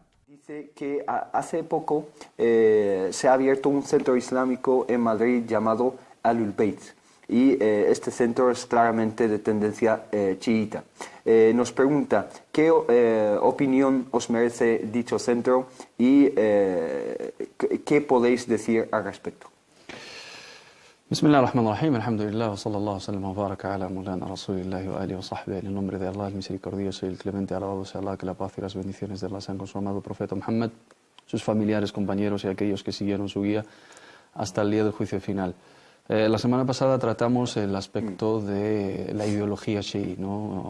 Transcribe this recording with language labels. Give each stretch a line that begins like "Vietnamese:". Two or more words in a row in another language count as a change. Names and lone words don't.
Spanish: Dice que hace poco se ha abierto un centro islámico en Madrid llamado Ahlul Bayt y este centro es claramente de tendencia chiita. Nos pregunta qué opinión os merece dicho centro y qué podéis decir al respecto.
Arabic: بسم الله الرحمن الرحيم، الحمد لله، وصلى الله وسلم وبارك على مولانا رسول الله وآله وصحبه.
Spanish: En el nombre de Allah, el misericordioso y el clemente, alabado sea Allah, que la paz y las bendiciones de Allah sean con su amado profeta Muhammad, sus familiares, compañeros y aquellos que siguieron su guía hasta el día del juicio final. La semana pasada tratamos el aspecto de la ideología chií, ¿no?